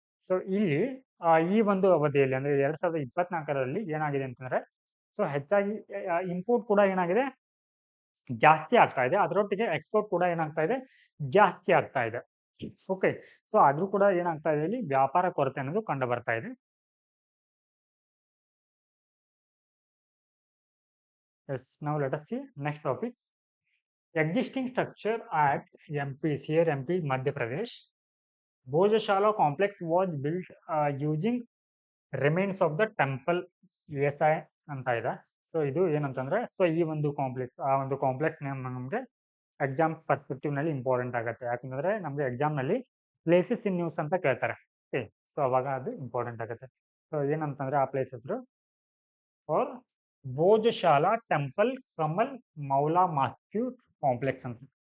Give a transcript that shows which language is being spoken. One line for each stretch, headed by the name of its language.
Kannada: So ಇಲ್ಲಿ ಈ ಒಂದು ಅವಧಿಯಲ್ಲಿ ಅಂದ್ರೆ 2024ರಲ್ಲಿ ಏನಾಗಿದೆ ಅಂತಂದ್ರೆ ಸೊ ಹೆಚ್ಚಾಗಿ ಇಂಪೋರ್ಟ್ ಕೂಡ ಏನಾಗಿದೆ ಜಾಸ್ತಿ ಆಗ್ತಾ ಇದೆ, ಅದರೊಟ್ಟಿಗೆ ಎಕ್ಸ್ಪೋರ್ಟ್ ಕೂಡ ಏನಾಗ್ತಾ ಇದೆ ಜಾಸ್ತಿ ಆಗ್ತಾ ಇದೆ. ಓಕೆ, ಸೊ ಆದ್ರೂ ಕೂಡ ಏನಾಗ್ತಾ ಇದೆ ಇಲ್ಲಿ ವ್ಯಾಪಾರ ಕೊರತೆ ಅನ್ನೋದು ಕಂಡು ಬರ್ತಾ ಇದೆ.
English: Yes, now let us see next topic. Existing structure at MPs, here MP Madhya Pradesh. Bhojashala complex was built using remains of the temple ESI
Kannada: ಅಂತ ಇದೆ. ಸೊ ಇದು ಏನಂತಂದ್ರೆ ಸೊ ಈ ಒಂದು ಕಾಂಪ್ಲೆಕ್ಸ್ ಆ ಒಂದು ಕಾಂಪ್ಲೆಕ್ಸ್ ನೇಮ್ ನಮಗೆ ಎಕ್ಸಾಮ್ ಪರ್ಸ್ಪೆಕ್ಟಿವ್ ನಲ್ಲಿ ಇಂಪಾರ್ಟೆಂಟ್ ಆಗುತ್ತೆ. ಯಾಕಂದ್ರೆ ನಮಗೆ ಎಕ್ಸಾಮ್ ನಲ್ಲಿ ಪ್ಲೇಸಸ್ ಇನ್ ನ್ಯೂಸ್ ಅಂತ ಕೇಳ್ತಾರೆ. ಓಕೆ, ಸೊ ಅವಾಗ ಅದು ಇಂಪಾರ್ಟೆಂಟ್ ಆಗುತ್ತೆ. ಸೊ ಏನಂತಂದ್ರೆ ಆ ಪ್ಲೇಸ್ ಹೆಸರು for Bhojshala temple Kamal Maula ಮಾಸ್ಕ್ಯೂಟ್ complex ಅಂತ.